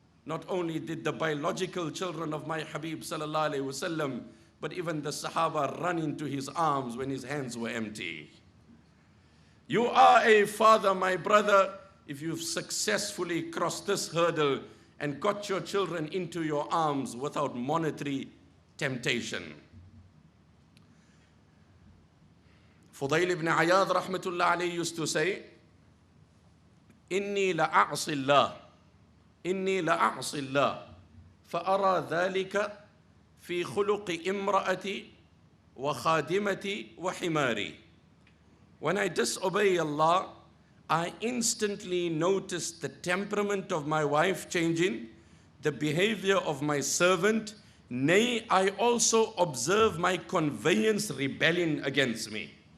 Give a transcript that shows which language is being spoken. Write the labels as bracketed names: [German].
[English] not only did the biological children of my Habib sallallahu alaihi wasallam, but even the Sahaba run into his arms when his hands were empty. You are a father, my brother, if you've successfully crossed this hurdle and got your children into your arms without monetary temptation. Fudayl ibn Iyad rahmatullah alayhi used to say, [Arabic] إني لأعصي الله إني لأعصي الله فأرى ذلك في خلق امرأتي وخادمتي وحماري. [English] When I disobey Allah, I instantly notice the temperament of my wife changing, the behavior of my servant, nay, I also observe my conveyance rebelling against me.